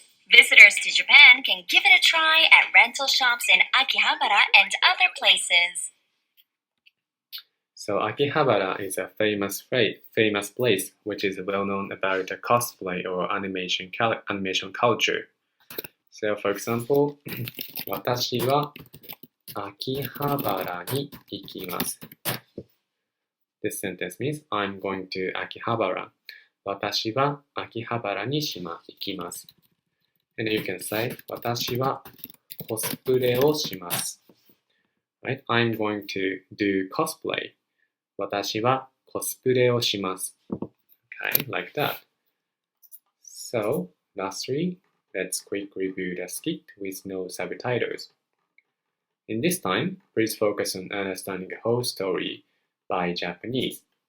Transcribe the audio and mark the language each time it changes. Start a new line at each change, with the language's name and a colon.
English: Visitors to Japan can give it a try at rental shops in Akihabara and other places. So Akihabara is a famous place which is well known about the cosplay or animation culture. So for example,
Japanese: 私は秋葉原に行きます。
English: This sentence means I'm going to Akihabara.
Japanese: 私は秋葉原に行きます。
English: And you can say
Japanese: 私はコスプレをします。
English: Right? I'm going to do cosplay.
Japanese: 私はコスプレをします。
English: Okay, like that. So, lastly, let's quick review the skit with no subtitles. In this time, please focus on understanding the whole story by Japanese.